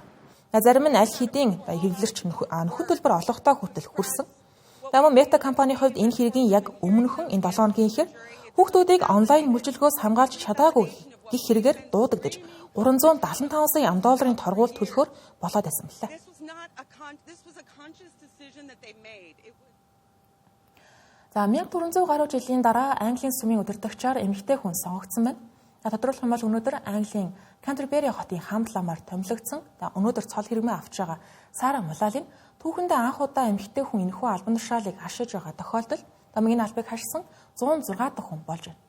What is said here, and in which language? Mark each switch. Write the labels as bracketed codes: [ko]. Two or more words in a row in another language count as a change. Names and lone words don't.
[mn] Зарим нь аль хэдийн хэвлэрч нөхөн төлбөр олгохтой хүртэл хүрсэн. Мөн Meta компанийн хувьд энэ хэргийн яг өмнөхөн энэ 7 хоногийн ихэр хүүхдүүдийг онлайн мүлжилгөөс хамгаалж чадаагүй гэх хэрэгээр дуудагдаж $375 сая торгууль төлөхөөр болоод байсан мэлээ. [en] This was a conscious decision that they made. [mn] 1400 гаруй жилийн дараа Английн сүмийн удирдагчаар эмэгтэй хүн сонгогдсон байна. Тодорхойлох юм бол өнөөдөр Английн Canterbury хотын хамт ламаар томилогдсон. Өнөөдөр цол хэрмээ авч байгаа Сара Мулалин түүхэндээ анх удаа эмэгтэй хүн энэхүү албан тушаалыг хашиж байгаа тохиолдол энэ албыг хашсан 106 дахь хүн болж байна.